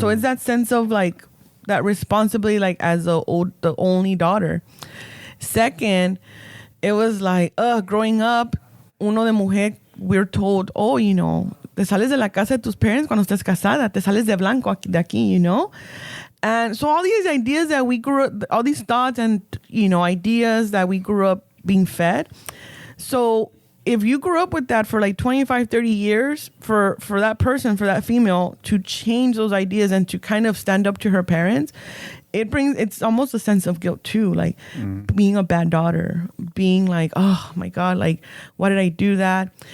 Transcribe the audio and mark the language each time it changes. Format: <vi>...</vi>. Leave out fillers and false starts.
<en>So it's that sense of, like, that responsibility, like, as the only daughter. Second, it was like, growing up,</en> <es>uno de mujer,</es> <en>we're told, oh, you know,</en> <es>te sales de la casa de tus parents cuando estés casada, te sales de blanco de aquí,</es> <en>you know? And so all these ideas that we grew up, all these thoughts and, you know, ideas that we grew up being fed. So if you grew up with that for like 25, 30 years, for that person, for that female to change those ideas and to kind of stand up to her parents, it's almost a sense of guilt too, like being a bad daughter, being like, oh my God, like, why did I do that?</en>